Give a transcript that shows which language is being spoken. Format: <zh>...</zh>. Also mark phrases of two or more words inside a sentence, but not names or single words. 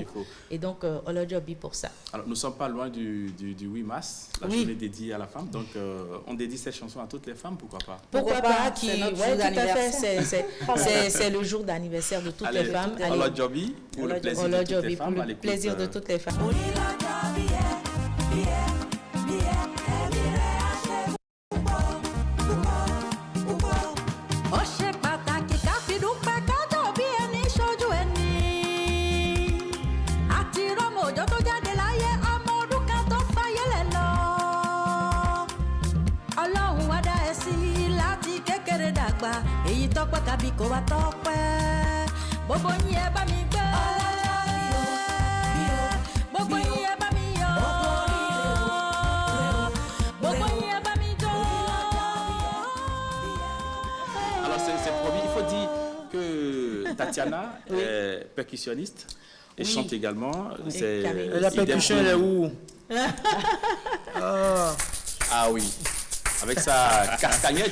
<fr>Et donc, Olojobi pour ça. Alors, nous ne sommes pas loin du 8 mars, la journée dédiée à la femme. Donc, on dédie cette chanson à toutes les femmes, pourquoi pas? Pourquoi pas, c'est notre ouais, jour tout à d'anniversaire. fait, c'est le jour d'anniversaire de toutes les femmes. Olojobi, pour le plaisir de toutes les femmes. Pour le plaisir de toutes les femmes.</fr> <yo>Ó ṣe pàtàkì ká fi dúpẹ́ kájọ bí ẹni ṣojú ẹni. Àti rọ́mọ òjò tó jáde láyé ọmọ ọdún kan tó fáyé lẹ̀ lọ. Ọlọ́run wá dá ẹ sí láti kékeré dàgbà. Èyí tọ́pẹ́ tàbí kò wá tọ́pẹ́. Gbogbo yín ẹ bá mi gbé. Gbogbo yín ẹ bá mi yọ̀. Gbogbo yín ẹ bá mi jó.</yo> <fr>Alors, c'est promis. Il faut dire que Tatiana est percussionniste et chante également. C'est La percussion, elle est où? Ah oui, avec sa castagnette.</fr>